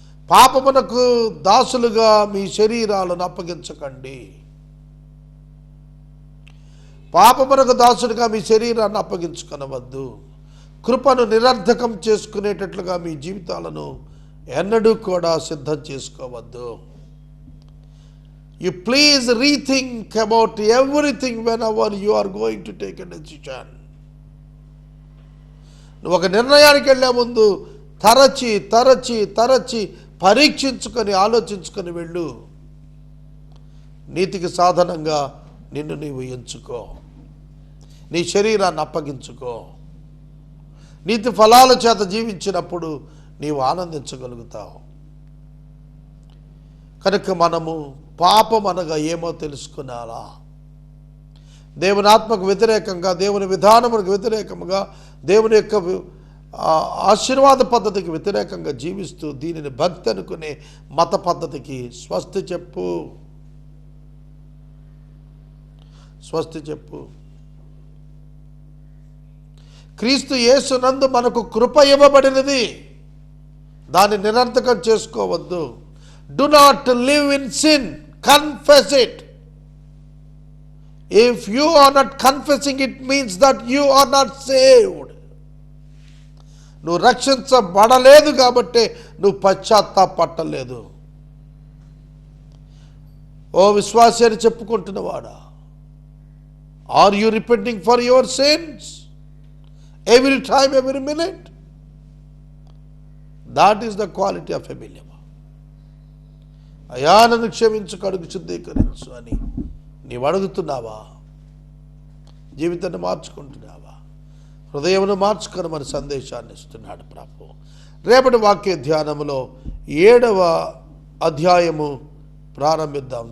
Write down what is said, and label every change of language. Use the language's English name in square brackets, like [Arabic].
[Telugu] పాపమునకు దాసులుగా మీ శరీరాలను అప్పగించకండి. పాపమునకు దాసులుగా మీ శరీరాన్ని అప్పగించుకొనవద్దు. కృపను నిరర్ధకం చేసుకునేటట్లుగా మీ జీవితాలను ఎన్నడూ కూడా సిద్ధం చేసుకోవద్దు. [English] You please rethink about everything whenever you are going to take a decision. [Telugu] నువ్వు ఒక నిర్ణయానికి వెళ్ళే ముందు తరచి పరీక్షించుకొని ఆలోచించుకొని వెళ్ళు. నీతికి సాధనంగా నిన్ను నీవు ఎంచుకో, నీ శరీరాన్ని అప్పగించుకో. నీతి ఫలాల చేత జీవించినప్పుడు నీవు ఆనందించగలుగుతావు. కనుక మనము పాపం అనగా ఏమో తెలుసుకున్నారా? దేవుని ఆత్మకు వ్యతిరేకంగా, దేవుని విధానములకు వ్యతిరేకంగా, దేవుని యొక్క ఆశీర్వాద పద్ధతికి వ్యతిరేకంగా జీవిస్తూ దీనిని భక్తి అనుకునే మత పద్ధతికి స్వస్తి చెప్పు, స్వస్తి చెప్పు. క్రీస్తు యేసునందు మనకు కృప ఇవ్వబడినది, దాన్ని నిరర్థకం చేసుకోవద్దు. [English] Do not live in sin, confess it. If you are not confessing, it means that you are not saved. [Telugu] నువ్వు రక్షించబడలేదు కాబట్టి నువ్వు పశ్చాత్తాపడలేదు. ఓ విశ్వాసి అని చెప్పుకుంటున్నవాడా, [English] Are you repenting for your sins every time, every minute? That is the quality of a believer. [Telugu] అయా నన్ను క్షమించు, కడుగు శుద్ధీకరించు అని నీవు అడుగుతున్నావా? జీవితాన్ని మార్చుకుంటున్నావా? హృదయమును మార్చుకొని మన సందేశాన్ని ఇస్తున్నాడు ప్రభు. రేపటి వాక్య ధ్యానములో 7వ అధ్యాయము ప్రారంభిద్దాం.